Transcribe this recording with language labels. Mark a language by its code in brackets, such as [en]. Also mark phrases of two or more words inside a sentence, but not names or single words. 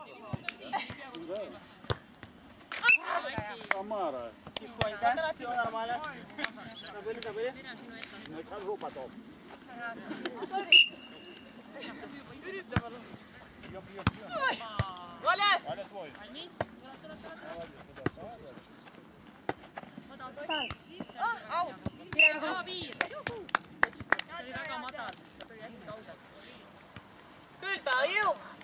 [ru] Да. Тамара. Тихонько. Все нормально. Забыли. Накажу потом. Валя! Валя твой. Au! [et] Sama piir. See oli väga madal. Ta tuli hästi kaugelt. Küll ta jõub.